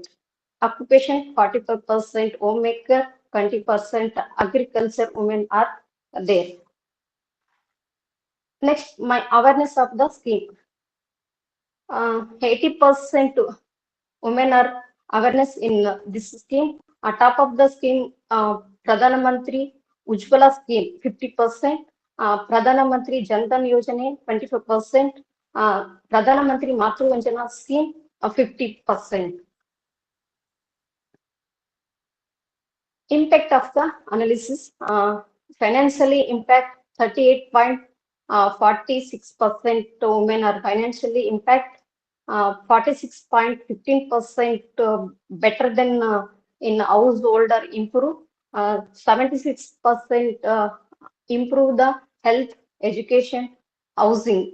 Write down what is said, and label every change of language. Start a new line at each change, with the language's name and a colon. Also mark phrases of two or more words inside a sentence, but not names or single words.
English: Occupation 45% homemaker, 20% agriculture women are there. Next, my awareness of the scheme. 80% women are awareness in this scheme. On top of the scheme, Pradhana Mantri Ujjwala scheme 50%, Pradhana Mantri Jan Dhan Yojana 25%, Pradhana Mantri Matru Vanjana scheme 50%. Impact of the analysis, financially impact 38.46% women are financially impact, 46.15% better than in household or improve, 76% improve the health, education, housing.